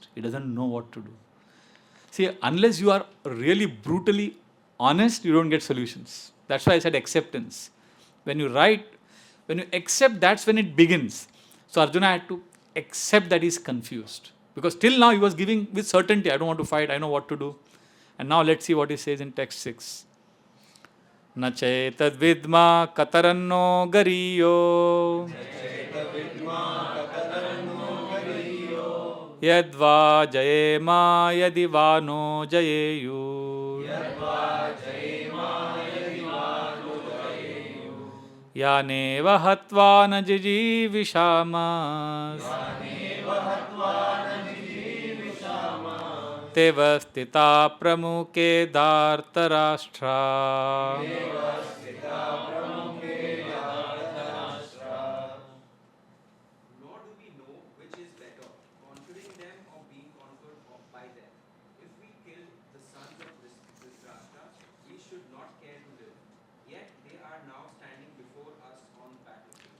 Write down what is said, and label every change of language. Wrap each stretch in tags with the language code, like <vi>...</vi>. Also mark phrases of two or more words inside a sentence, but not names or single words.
<en>He doesn't know what to do. See, unless you are really brutally honest, you don't get solutions. That's why I said acceptance. When you write, when you accept, that's when it begins. So Arjuna had to accept that he's confused. Because till now he was giving with certainty, I don't want to fight, I know what to do. And now let's see what he says in text 6.</en> <sa>न चैतद् विद्मः कतरन्नो गरीयो यद्वा जयेम यदि वा नो जयेयुः यानेव हत्वा न जिजीविषामस् तेऽवस्थिताः प्रमुखे धार्तराष्ट्राः</sa> <en>Nor do we know which is better, conquering them or being conquered by them. If we kill the sons of Dhritarashtra, we should not care to live. Yet they are now standing before us on the battlefield.</en>